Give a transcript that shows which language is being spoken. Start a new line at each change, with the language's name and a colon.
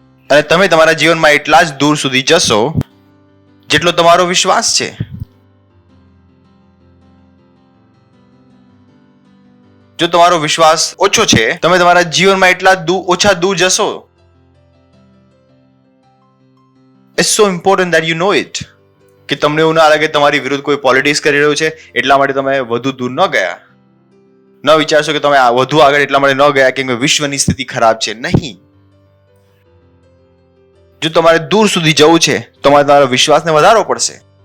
Gujarati: અને તમે તમારા જીવનમાં એટલા જ દૂર સુધી જશો જેટલો તમારો વિશ્વાસ છે. જો તમારો વિશ્વાસ ઓછો છે, તમે તમારા જીવનમાં એટલા ઓછા દૂર જશો.
English: It's so important that you know it.
Gujarati: કે તમને એવું ના લાગે તમારી વિરુદ્ધ કોઈ પોલિટિક્સ કરી રહ્યું છે એટલા માટે તમે વધુ દૂર ન ગયા. ન વિચારશો કે તમે વધુ આગળ એટલા માટે ન ગયા કે વિશ્વની સ્થિતિ ખરાબ છે. નહીં. જો તમારે દૂર સુધી જવું છે તો તમારા વિશ્વાસને વધારવો પડશે.